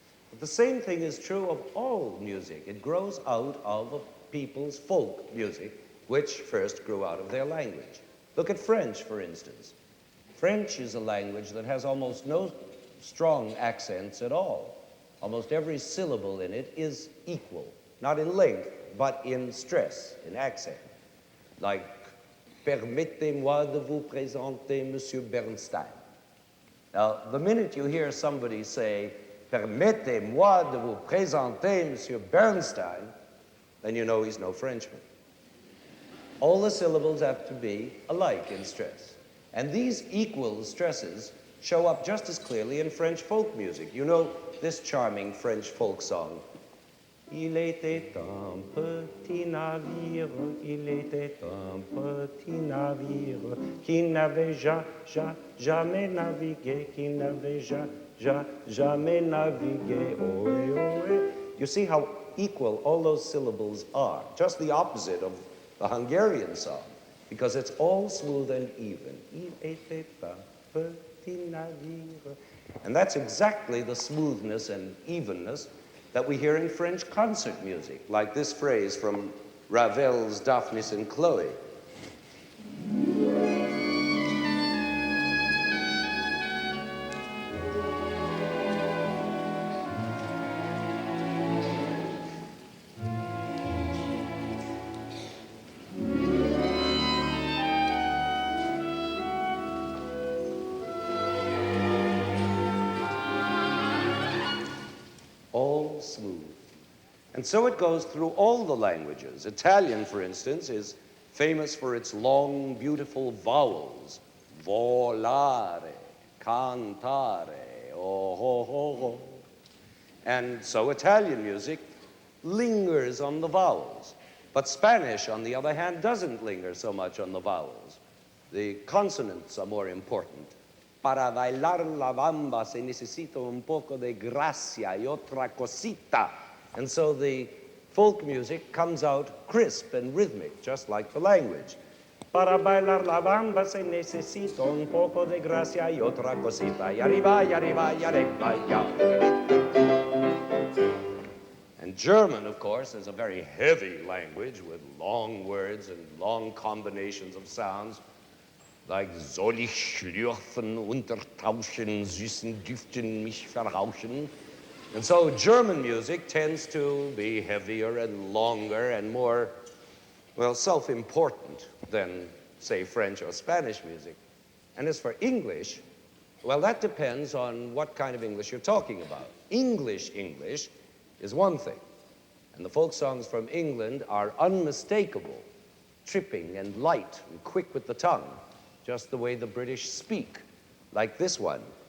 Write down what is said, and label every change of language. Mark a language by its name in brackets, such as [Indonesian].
[English] But the same thing is true of all music. It grows out of people's folk music, which first grew out of their language. Look at French, for instance. French is a language that has almost no strong accents at all. Almost every syllable in it is equal, not in length, but in stress, in accent. [French] Like, permettez-moi de vous présenter Monsieur Bernstein. [English] Now, the minute you hear somebody say, [French] permettez-moi de vous présenter Monsieur Bernstein, [English] then you know he's no Frenchman. All the syllables have to be alike in stress. And these equal stresses show up just as clearly in French folk music. You know this charming French folk song. [French] Il était un petit navire, il était un petit navire, qui n'avait jamais navigué, qui n'avait jamais navigué, ohé, ohé. [English] You see how equal all those syllables are, just the opposite of the Hungarian song, because it's all smooth and even. [French] Il était un petit navire. [English] And that's exactly the smoothness and evenness that we hear in French concert music, like this phrase from Ravel's Daphnis and Chloe. All smooth. And so it goes through all the languages. Italian, for instance, is famous for its long, beautiful vowels. [Italian] Volare, cantare, oh, ho, ho, ho. [English] And so Italian music lingers on the vowels. But Spanish, on the other hand, doesn't linger so much on the vowels. The consonants are more important. [Spanish] Para bailar la bamba se necesita un poco de gracia y otra cosita. [English] And so the folk music comes out crisp and rhythmic, just like the language. [Spanish] Para bailar la bamba se necesita un poco de gracia y otra cosita. Y arriba, y arriba, y arriba, ya. [English] And German, of course, is a very heavy language with long words and long combinations of sounds. [German] Like, soll ich schlürfen, untertauschen, süßen Düften mich verrauschen? [English] And so German music tends to be heavier and longer and more, well, self-important than, say, French or Spanish music. And as for English, well, that depends on what kind of English you're talking about. English is one thing. And the folk songs from England are unmistakable, tripping and light and quick with the tongue, just the way the British speak, like this one.